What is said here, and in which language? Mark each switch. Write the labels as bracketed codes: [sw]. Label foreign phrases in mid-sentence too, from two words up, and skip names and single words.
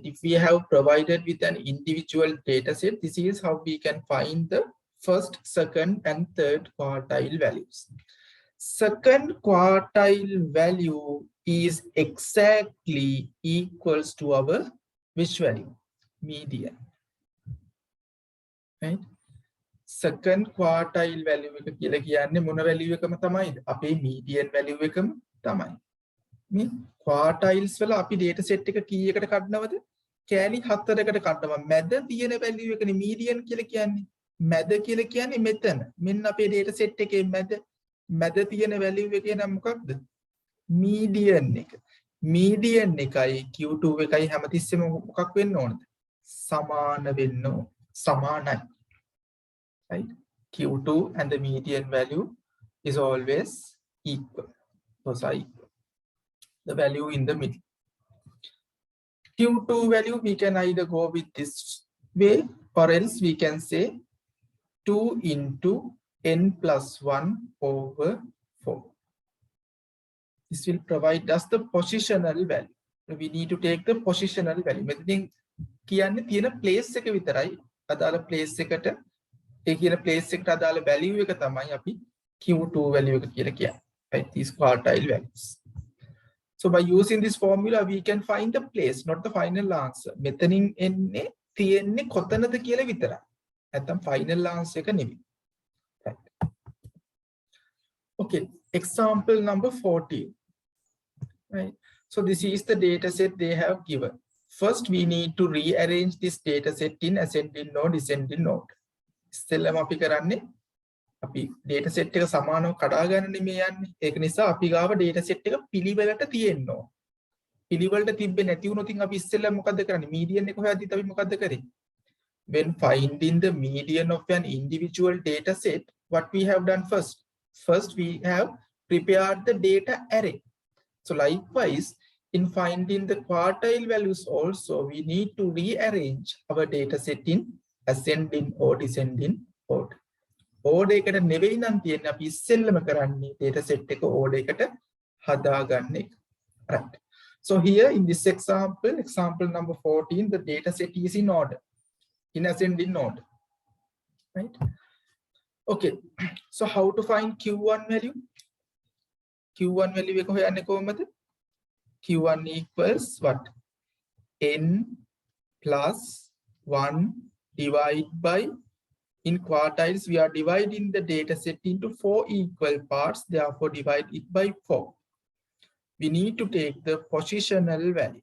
[en] If we have provided with an individual data set, this is how we can find the first, second, and third quartile values. Second quartile value is exactly equals to our which value? Median. Right? Second quartile value [si] එක කියලා කියන්නේ මොන value එකම තමයිද? අපේ [en] median value [si] එකම තමයි. මේ quartiles වල අපි [en] data set [si] එක කීයකට කඩනවද? කෑලි 4කට කඩනවා. මැද තියෙන value එකනේ median කියලා කියන්නේ. මැද කියලා කියන්නේ මෙතන. මෙන්න අපේ [en] data set [si] එකේ මැද තියෙන value එකේ නම් මොකක්ද? median එක. median එකයි Q2 එකයි හැමතිස්සෙම මොකක් වෙන්න ඕනද? සමාන වෙන්න ඕන. සමානයි. [en] Right? Q2 and the median value is always equal. Those are equal. The value in the middle. Q2 value, we can either go with this way or else we can say 2 into n plus 1 over 4. This will provide us the positional value. We need to take the positional value. [si] මෙතනින් කියන්නේ තියෙන place එක විතරයි. අදාළ place එකට ඒ කියන place එකට අදාළ value එක තමයි අපි [en] Q2 value [si] එක කියලා කියන්නේ. [en] Right? These quartile values. So by using this formula, we can find the place, not the final answer. [si] මෙතනින් එන්නේ තියෙන්නේ කොතනද කියලා විතරයි. නැත්නම් [en] final answer [si] එක නෙවෙයි. [en] Right. Okay, example number 14. Right. So this is the data set they have given. First, we need to rearrange this data set in ascending node, descending node. [si] ඉස්සෙල්ලාම අපි කරන්නේ අපි [en] data set [si] එක සමානව කඩා ගන්න නෙමෙයි යන්නේ. ඒක නිසා අපි ගාව [en] data set [si] එක පිළිවෙලට තියෙන්න ඕන. පිළිවෙලට තිබ්බේ නැති වුණොත් අපි ඉස්සෙල්ලා මොකද්ද කරන්නේ? median එක හොයද්දිත් අපි මොකද්ද කරේ? [en] When finding the median of an individual data set, what we have done first? First, we have prepared the data array. So likewise, in finding the quartile values also, we need to rearrange our data set in ascending or descending order. [si] Order එකට නෙවෙයි නම් තියෙන්නේ අපි ඉස්සෙල්ලම කරන්නේ [en] data set [si] එක order එකට හදාගන්න එක. [en] Right. So here in this example number 14, the data set is in order, in ascending order. Right. Okay. So how to find Q1 value? Q1 value [si] එක හොයන්නේ කොහොමද? [en] Q1 equals what? N plus 1 divided by, in quartiles, we are dividing the data set into 4 equal parts, therefore divide it by 4. We need to take the positional value.